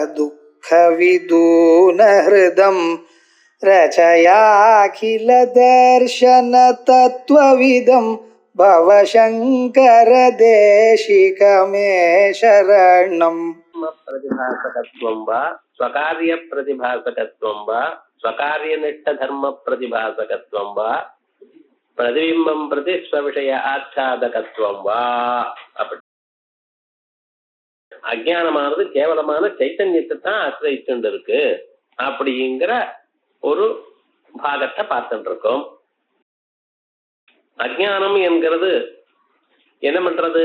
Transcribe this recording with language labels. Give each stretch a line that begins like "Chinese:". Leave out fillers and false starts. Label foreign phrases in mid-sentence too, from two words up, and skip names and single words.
Sanskrit: दुःखविदूनहृदं रचयाखिलदर्शन तत्त्वविदं भवशङ्कर देशिकमे शरणम् प्रतिभासकत्वं वा स्वकार्य प्रतिभासकत्वं वा स्वकार्यनिष्ठ धर्म प्रतिभासकत्वं वा प्रतिबिंबं प्रति स्वविषय आच्छादकत्वं வா.
Tamil: அப்படி அஜ்ஞானமானது கேவலமான சைத்தன்யத்தை தான் ஆசிரியிச்சுட்டு இருக்கு அப்படிங்கிற ஒரு பாகத்தை பார்த்துட்டு இருக்கோம். அஜ்ஞானம் என்கிறது என்ன பண்றது?